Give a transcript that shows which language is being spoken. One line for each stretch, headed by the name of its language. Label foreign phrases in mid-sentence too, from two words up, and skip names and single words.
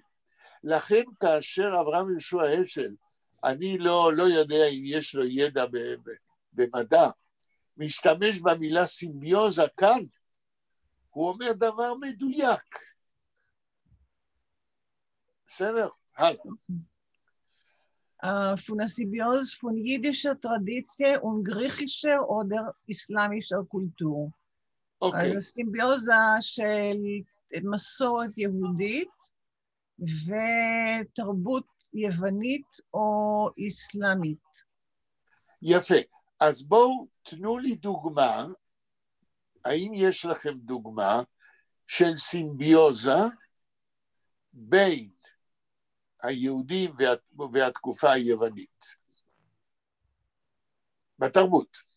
Hebrew: לכן כאשר אברהם יהושע השל, אני לא יודע אם יש לו ידע במדע, משתמש במילה סימביוזה כאן, הוא אומר דבר מדויק. בסדר? הלאה.
German: Von der Symbiose von jüdischer Tradition und griechischer oder islamischer Kultur.
Hebrew: אוקיי. אז הסימביוזה של מסורת יהודית ותרבות יוונית או אסלאמית. יפה. אז בואו תנו לי דוגמה, האם יש לכם דוגמה של סימביוזה בין היהודים והתקופה היוונית בתרבות?